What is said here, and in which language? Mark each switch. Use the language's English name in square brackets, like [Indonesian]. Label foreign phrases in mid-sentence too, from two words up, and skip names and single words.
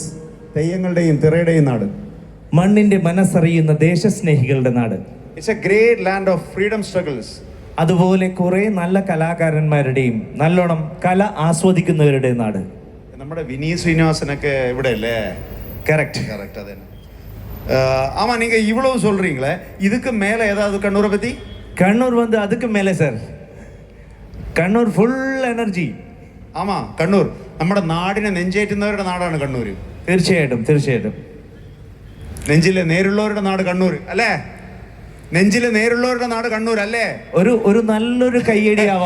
[Malayalam] തെയ്യങ്ങളുടെയും തിറയുടെയും നാട്, മണ്ണിന്റെ മനസ്സറിയുന്ന ദേശസ്നേഹികളുടെ നാട്. [English] It's a great land of freedom struggles. [Malayalam] അതുപോലെ കുറെ നല്ല കലാകാരന്മാരുടെയും നല്ലോണം കല ആസ്വദിക്കുന്നവരുടെ നാട്. നമ്മുടെ വിനീത് ശ്രീനിവാസനൊക്കെ ഇവിടെ അല്ലേ? കറക്റ്റ്. അതെ. [Tamil] ஆமா, நீங்க இவ்வளவு சொல்றீங்களே, இதுக்கு மேல ஏதாவது கண்ணூரை பத்தி? கண்ணூர் வந்து அதுக்கு மேலே சார். [Malayalam] കണ്ണൂർ [English] full energy. [Malayalam] ആമാ, കണ്ണൂർ നമ്മുടെ നാടിനെ നെഞ്ചേറ്റുന്നവരുടെ നാടാണ് കണ്ണൂർ. തീർച്ചയായിട്ടും. നെഞ്ചിലെ നേരുള്ളവരുടെ നാട് കണ്ണൂർ അല്ലേ? നെഞ്ചിലെ നേരുള്ളവരുടെ നാട് കണ്ണൂർ അല്ലേ? ഒരു നല്ലൊരു കയ്യടിയാവാം.